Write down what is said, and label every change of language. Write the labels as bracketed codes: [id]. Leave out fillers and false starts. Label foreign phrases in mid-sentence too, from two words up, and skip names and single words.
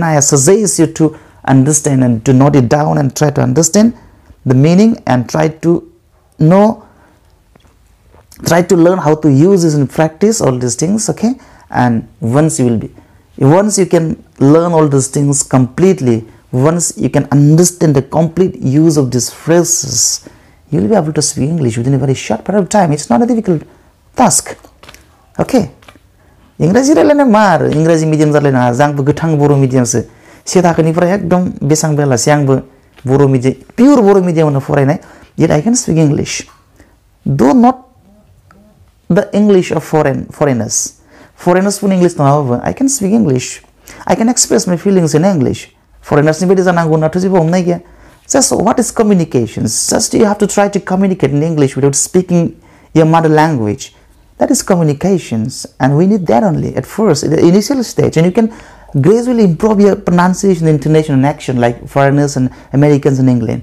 [en] I suggest you to understand and to note it down and try to understand the meaning and try to learn how to use this in practice, all these things, okay? And once you can learn all these things completely, once you can understand the complete use of these phrases, you will be able to speak English within a very short period of time. It's not a difficult task. Okay? [brx] इंराजि रायलायनाय मार इंराजि मिडियाम जालायना आंबो गोथां बर' मिडियामसो से थाखोनिफ्राय एकदम बेसां बेलासे आंबो बर' मिडियाम पियर बर' मिडियामावनो फरायनाय. [en] Yet I can speak English. Though not the English of foreigners. Foreigners speak English नङाबाबो I can speak English. I can express my feelings in English. [brx] Foreigners नि बायदि जानांगौ होननाथ' जेबो हमनाय गैया. [en] Just what is communications? Just you have to try to communicate in English without speaking your mother language. That is communications, and we need that only at first, in the initial stage. And you can gradually improve your pronunciation, intonation, and action like foreigners and Americans in England.